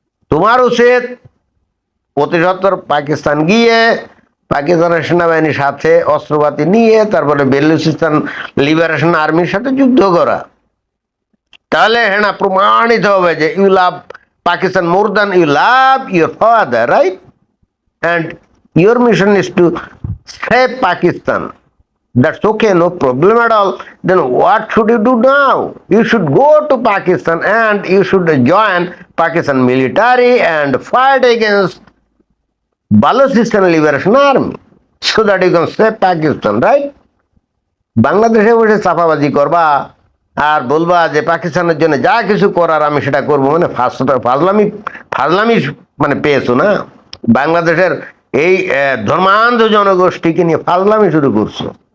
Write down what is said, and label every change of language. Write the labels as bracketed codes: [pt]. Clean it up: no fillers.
[bn] তোমার উচিত অতি সত্বর পাকিস্তান গিয়ে পাকিস্তানের সেনাবাহিনীর সাথে অস্ত্রপাতি নিয়ে তারপরে বেলুচিস্তান লিবারেশন আর্মির সাথে যুদ্ধ করা। তাহলে হ্যাঁ না, প্রমাণিত হবে যে [en] You love Pakistan more than you love your father, right? And your mission is to save Pakistan. That's okay, no problem at all. Then what should you do now? You should go to Pakistan and you should join Pakistan military and fight against Balochistan Liberation Army so that you can save Pakistan, right? [bn] বাংলাদেশে বসে চাপাবাজি করবা আর বলবা যে পাকিস্তানের জন্য যা কিছু করার আমি সেটা করবো, মানে ফাজলামি মানে পেয়েছো না? বাংলাদেশের এই ধর্মান্ধ জনগোষ্ঠীকে নিয়ে ফাজলামি শুরু করছো।